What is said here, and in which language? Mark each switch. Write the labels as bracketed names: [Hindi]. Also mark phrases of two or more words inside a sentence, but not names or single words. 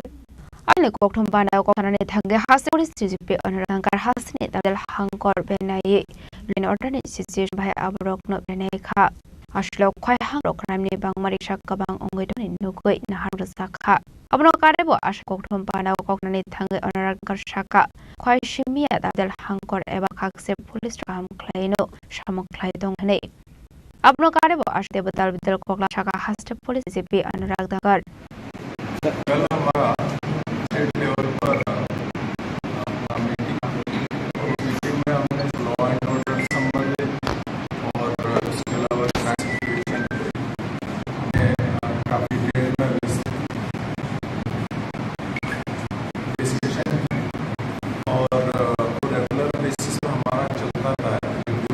[Kok Borok] Alne kokthum bana kokhanane thange haste police CGP Anurag Thakar hasne dalal hangkor benai len ordane situation bhai abrokno benai kha aslo khoy hang crime ni bangmari sakkabang ongoidoni nugoi nahar sakha abno karebo as kokthum bana kokhanane thange Anurag Thakar saka khoy shimia dalal hangkor eba khakse police kam khlaino samoklai dongne abno karebo as debatal bidal kokla saka haste police CGP Anurag Thakar [Hindi] कल हमारा [English] state level [Hindi] पर मीटिंग और मीटिंग में हमने [English] law and order [Hindi] संबंधित और उसके अलावा ट्रांसपोर्टेशन में काफ़ी डिटेल में डिस्कशन और [English] regular basis [Hindi] पर हमारा चलता था रिव्यू।